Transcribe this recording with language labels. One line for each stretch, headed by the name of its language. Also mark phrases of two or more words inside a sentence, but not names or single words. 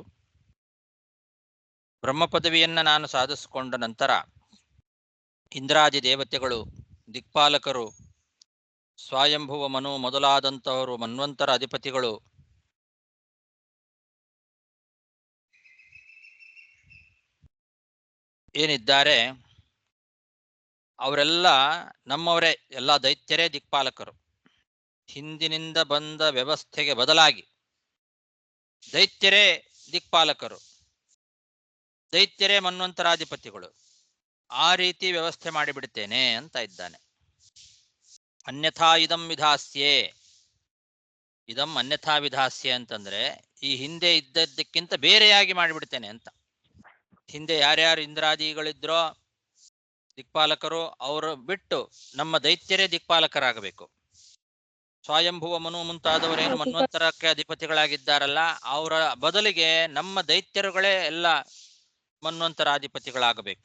Kannada: ಬ್ರಹ್ಮ ಪದವಿಯನ್ನ ನಾನು ಸಾಧಿಸಿಕೊಂಡ ನಂತರ ಇಂದ್ರಾದಿ ದೇವತೆಗಳು, ದಿಕ್ಪಾಲಕರು, ಸ್ವಯಂಭುವ ಮನು ಮೊದಲಾದಂತಹವರು, ಮನ್ವಂತರ ಅಧಿಪತಿಗಳು ಏನಿದ್ದಾರೆ ಅವರೆಲ್ಲ ನಮ್ಮವರೇ, ಎಲ್ಲ ದೈತ್ಯರೇ ದಿಕ್ಪಾಲಕರು. ಹಿಂದಿನಿಂದ ಬಂದ ವ್ಯವಸ್ಥೆಗೆ ಬದಲಾಗಿ ದೈತ್ಯರೇ ದಿಕ್ಪಾಲಕರು, ದೈತ್ಯರೇ ಮನ್ವಂತರಾಧಿಪತಿಗಳು, ಆ ರೀತಿ ವ್ಯವಸ್ಥೆ ಮಾಡಿಬಿಡ್ತೇನೆ ಅಂತ ಇದ್ದಾನೆ.
Sanskrit: अन्यथा इदं विधास्ये, इदं अन्यथा विधास्ये
Kannada: ಅಂತಂದ್ರೆ ಈ ಹಿಂದೆ ಇದ್ದದ್ದಕ್ಕಿಂತ ಬೇರೆಯಾಗಿ ಮಾಡಿಬಿಡ್ತೇನೆ ಅಂತ. ಹಿಂದೆ ಯಾರ್ಯಾರು ಇಂದ್ರಾದಿಗಳಿದ್ರೋ ದಿಕ್ಪಾಲಕರು, ಅವರು ಬಿಟ್ಟು ನಮ್ಮ ದೈತ್ಯರೇ ದಿಕ್ಪಾಲಕರಾಗಬೇಕು. ಸ್ವಯಂಭುವ ಮನು ಮುಂತಾದವರೇನು ಮನ್ವಂತರಕ್ಕೆ ಅಧಿಪತಿಗಳಾಗಿದ್ದಾರಲ್ಲ, ಅವರ ಬದಲಿಗೆ ನಮ್ಮ ದೈತ್ಯರುಗಳೇ ಎಲ್ಲ ಮನ್ವಂತರಾಧಿಪತಿಗಳಾಗಬೇಕು.